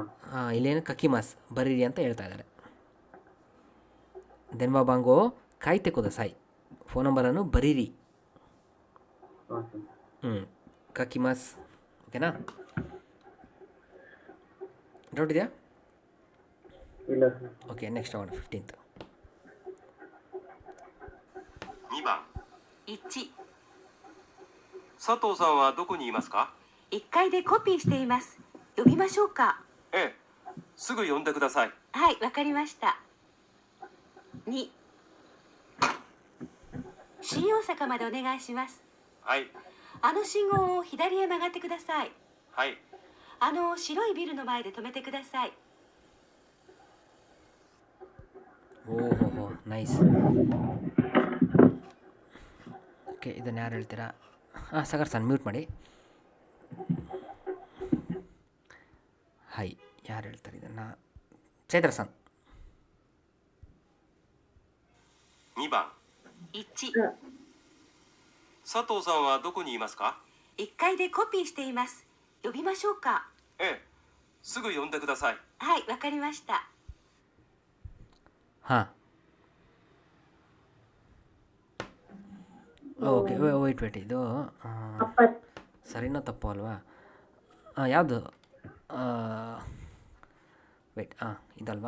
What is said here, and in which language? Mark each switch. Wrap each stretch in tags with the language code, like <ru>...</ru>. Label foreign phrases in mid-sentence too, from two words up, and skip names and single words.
<kn>ಇಲ್ಲೇನು ಕಕಿಮಾಸ್ ಬರೀರಿ ಅಂತ ಹೇಳ್ತಾ ಇದ್ದಾರೆ.</kn> <ja>電話 番号 書いて ください,</ja> <kn>ಫೋನ್ ನಂಬರನ್ನು ಬರೀರಿ. ಕಕಿಮಾಸ್. ಓಕೆನಾ? ಡೌಟ್ ಇದೆಯಾ? ಇಲ್ಲ. ಓಕೆ, ನೆಕ್ಸ್ಟ್ ಅವನು 15th.</kn> <ja>2 番 1、佐藤さんはどこにいますか？ 1階でコピーしています。呼びましょうか？ええ、すぐ呼んでください。はい、わかりました。2、新大阪までお願いします。はい。あの信号を左へ曲がってください。はい。あの白いビルの前で止めてください。</ja> <kn>ಓಹೋ ನೈಸ್. ಓಕೆ, ಇದನ್ನು ಯಾರು ಹೇಳ್ತೀರಾ? ಸಾಗರ್ ಸನ್ ಮ್ಯೂಟ್ ಮಾಡಿ. ಹಾಯ್, ಯಾರು ಹೇಳ್ತಾರೆ ಇದನ್ನು? ಚೈತ್ರ ಸನ್.</kn> <ja>2 番 1、佐藤さんはどこにいますか？ 1階でコピーしています。呼びましょうか？ええ、すぐ呼んでください。はい、わかりました。</ja> <kn>ಹಾಂ, ಓಕೆ. ವೇಟ್ ಇದು ಸರಿನೋ ತಪ್ಪು ಅಲ್ವಾ? ಯಾವುದು? ವೇಟ್, ಇದಲ್ವಾ?</kn>